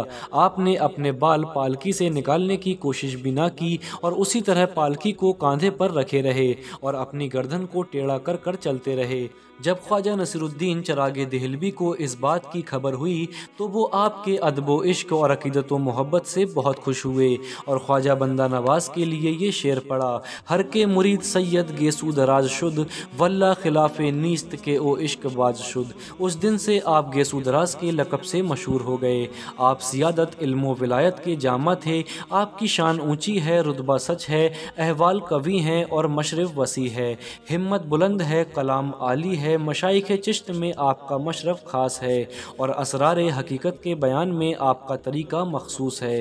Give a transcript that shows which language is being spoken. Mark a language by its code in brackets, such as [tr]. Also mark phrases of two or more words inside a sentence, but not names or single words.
[ur] آپ نے اپنے بال پالکی سے نکالنے کی کوشش بھی نہ کی اور اسی طرح پالکی کو کاندھے پر رکھے رہے اور اپنی گردن کو ٹیڑھا کر کر چلتے رہے۔ جب خواجہ نصیر الدین چراغ دہلوی کو اس بات کی خبر ہوئی تو وہ آپ کے ادب و عشق اور عقیدت و محبت سے بہت خوش ہوئے اور خواجہ بندہ نواز کے لیے یہ شعر پڑھا: [fa] ہر کے مرید سید گیسو دراز شد، واللہ خلاف نیست کے او عشق باز شد۔ [ur] اس دن سے آپ گیسو دراز کے لقب سے مشہور ہو گئے۔ آپ سیادت، علم و ولایت کے جامع تھے۔ آپ کی شان اونچی ہے، رتبہ سچ ہے، احوال قوی ہیں اور مشرب وسیع ہے، ہمت بلند ہے، کلام عالی ہے، مشائخ چشت میں آپ کا مشرف خاص ہے اور اسرار حقیقت کے بیان میں آپ کا طریقہ مخصوص ہے۔